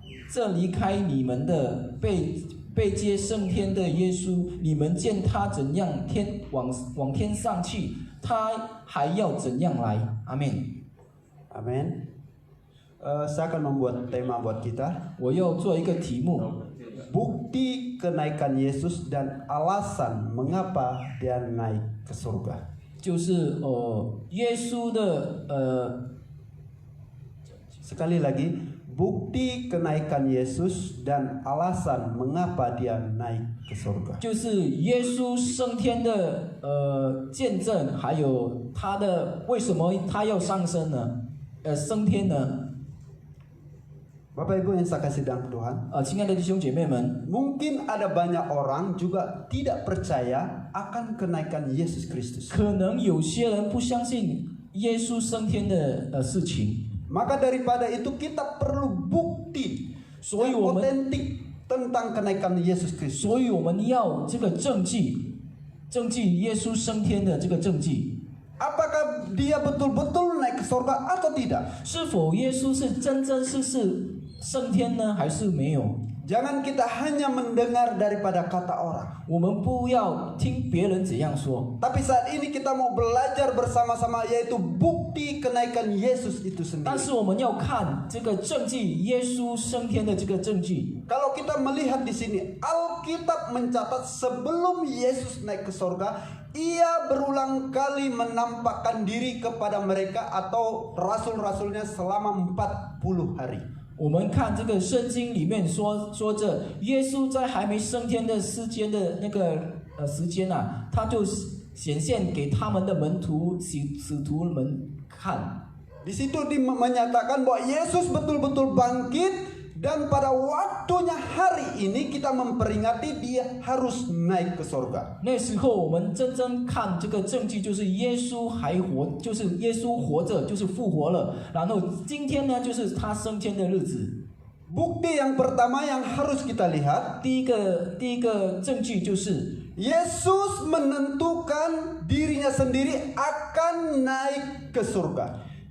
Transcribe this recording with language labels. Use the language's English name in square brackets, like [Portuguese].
[Chinese] 这离开你们的被接升天的耶稣，你们见他怎样往天上去，他还要怎样来。” 阿门。 Amin. [Indonesian] Saya akan membuat tema buat kita. [Chinese] 我要做一个题目， [Indonesian] Bukti kenaikan Yesus dan alasan mengapa dia naik ke surga. [Chinese] 就是耶稣的 [Indonesian] Sekali lagi, bukti kenaikan Yesus dan alasan mengapa dia naik ke surga. [Chinese] 就是耶稣升天的见证，还有他的为什么他要上升呢？升天呢？ [Indonesian] Bapak Ibu yang saya kasih dalam Tuhan, [Chinese] 亲爱的弟兄姐妹们， [Indonesian] mungkin ada banyak orang juga tidak percaya akan kenaikan Yesus Kristus. [Chinese] 可能有些人不相信耶稣升天的事情， [Indonesian] Maka daripada itu kita perlu bukti yang otentik tentang kenaikan Yesus Kristus. [Chinese] 所以我们要这个证据耶稣升天的这个证据。 [Indonesian] Apakah dia betul-betul naik ke surga atau tidak? [Chinese] 是否耶稣是真正是升天呢，还是没有？ [Indonesian] Jangan kita hanya mendengar daripada kata orang. [Chinese] 我们不要听别人怎样说， [Indonesian] Tapi saat ini kita mau belajar bersama-sama yaitu bukti kenaikan Yesus itu [Chinese] 但 [Indonesian] sendiri. [Chinese] 是我们要看这个证据，耶稣升天的这个证据。 [Indonesian] Kalau kita melihat di sini, Alkitab mencatat sebelum Yesus naik ke sorga, ia berulang kali menampakkan diri kepada mereka atau rasul-rasulnya selama 40 hari. [Chinese] 我们看这个圣经里面说着，耶稣在还没升天的时间的那个时间啊，他就显现给他们的门徒使徒们看。 [Indonesian] Di situ menyatakan bahwa Yesus betul-betul bangkit dan pada waktunya hari ini kita memperingati dia harus naik ke sorga. [Chinese] 那时候我们真正看这个证据，就是耶稣还活，就是耶稣活着，就是复活了。然后今天呢，就是他升天的日子。 [Indonesian] Bukti yang pertama yang harus kita lihat, [Chinese] 第一个证据就是 [Indonesian] Yesus menentukan dirinya sendiri akan naik ke surga.